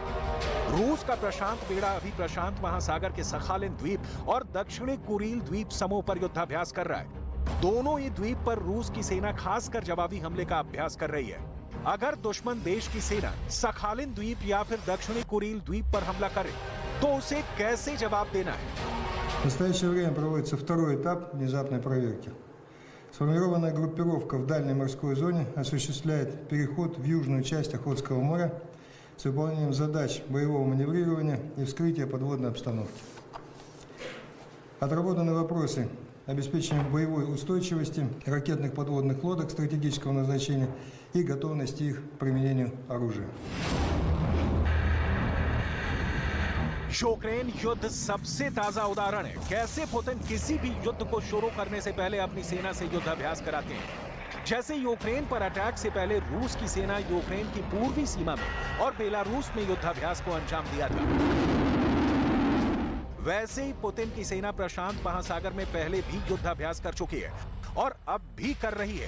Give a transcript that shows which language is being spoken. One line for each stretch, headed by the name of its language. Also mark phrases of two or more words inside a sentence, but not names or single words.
Hindi: रूस का प्रशांत बेड़ा अभी प्रशांत महासागर के सखालिन द्वीप और दक्षिणी कुरील द्वीप समूह पर युद्धाभ्यास कर रहा है। दोनों ही द्वीप पर रूस की सेना खासकर जवाबी हमले का अभ्यास कर रही है। अगर दुश्मन देश की सेना सखालिन द्वीप या फिर दक्षिणी कुरील द्वीप पर हमला करे तो उसे कैसे जवाब देना है?
Russian: В настоящее время проводится второй этап внезапной проверки. Сформированная группировка в дальней морской зоне осуществляет переход в южную часть Охотского моря с выполнением задач боевого маневрирования и вскрытия подводной обстановки. Отработаны вопросы обеспечения боевой устойчивости ракетных подводных лодок стратегического назначения и готовности их к применению оружия.
Hindi: यूक्रेन युद्ध सबसे ताजा उदाहरण है कैसे पुतिन किसी भी युद्ध को शुरू करने से पहले अपनी सेना से युद्धाभ्यास कराते हैं। जैसे यूक्रेन पर अटैक से पहले रूस की सेना यूक्रेन की पूर्वी सीमा में और बेलारूस में युद्धाभ्यास को अंजाम दिया था, वैसे ही पुतिन की सेना प्रशांत महासागर में पहले भी युद्धाभ्यास कर चुकी है और अब भी कर रही है।